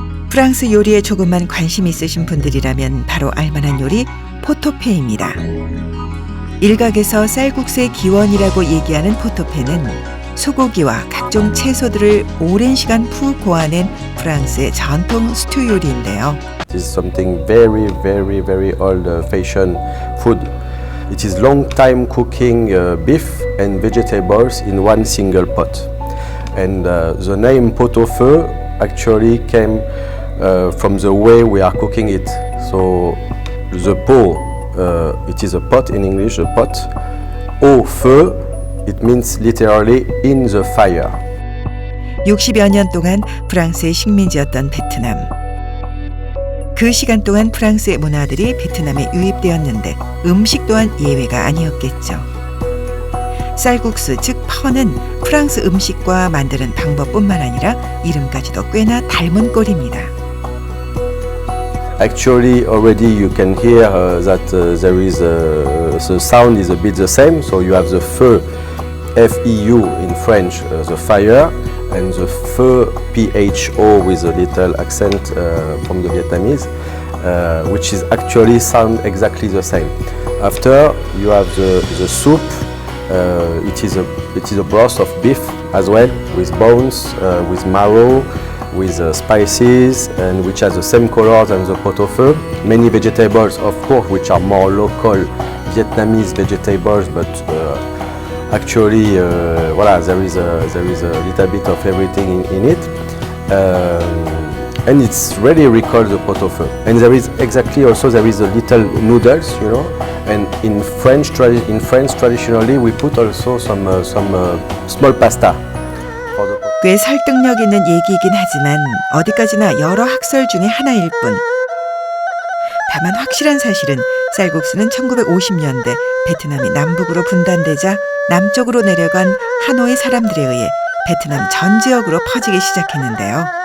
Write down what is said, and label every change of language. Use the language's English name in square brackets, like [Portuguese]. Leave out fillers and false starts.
[Korean] 프랑스 요리에 조금만 관심 있으신 분들이라면 바로 알만한 요리 포토페입니다. 일각에서 쌀국수의 기원이라고 얘기하는 포토페는 소고기와 각종 채소들을 오랜 시간 푹 고아낸 프랑스의 전통 스튜 요리인데요. [English] It is something very, very, very old-fashioned food. It is long time cooking beef and vegetables in one single pot. And the name pot-au-feu actually came from the way we are cooking it. So the pot, it is a pot in English, a pot. Au feu, it means literally in the fire. [Korean] 60여 년 동안 프랑스의 식민지였던 베트남. 그 시간 동안 프랑스의 문화들이 베트남에 유입되었는데 음식 또한 예외가 아니었겠죠. 쌀국수 즉 펀은 프랑스 음식과 만드는 방법뿐만 아니라 이름까지도 꽤나 닮은 꼴입니다. [English] Actually, already you can hear that there is the sound is a bit the same. So you have the feu, F-E-U in French, the fire, and the feu, P-H-O with a little accent from the Vietnamese, which is actually sound exactly the same. After you have the soup. It is a broth of beef as well, with bones, with marrow, with spices, and which has the same color than the pot-au-feu. Many vegetables, of course, which are more local Vietnamese vegetables, but actually, voilà, there is a little bit of everything in it. and it's really recalls the pot-au-feu. And there is exactly also there is a little noodles, you know. And in French traditionally we put also some small pasta. For the pot. [Korean] 꽤 설득력 있는 얘기이긴 하지만 어디까지나 여러 학설 중에 하나일 뿐. 다만 확실한 사실은 쌀국수는 1950년대 베트남이 남북으로 분단되자 남쪽으로 내려간 하노이 사람들에 의해 베트남 전 지역으로 퍼지기 시작했는데요.